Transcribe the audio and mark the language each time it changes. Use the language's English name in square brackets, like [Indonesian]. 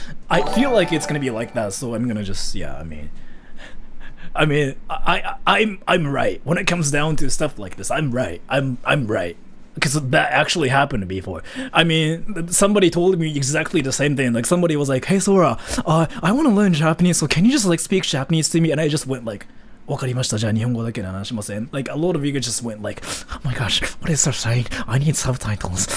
[English] I feel like it's gonna be like that, so I'm gonna just, I'm right. When it comes down to stuff like this, I'm right. I'm right. Because that actually happened before. I mean, somebody told me exactly the same thing. Like somebody was like, "Hey Sora, I want to learn Japanese, so can you just like speak Japanese to me?" And I just went like, [Japanese] "Wakarimashita, じゃあ日本語だけで話しません." [English] Like a lot of you just went like, "Oh my gosh, what is that saying? I need subtitles."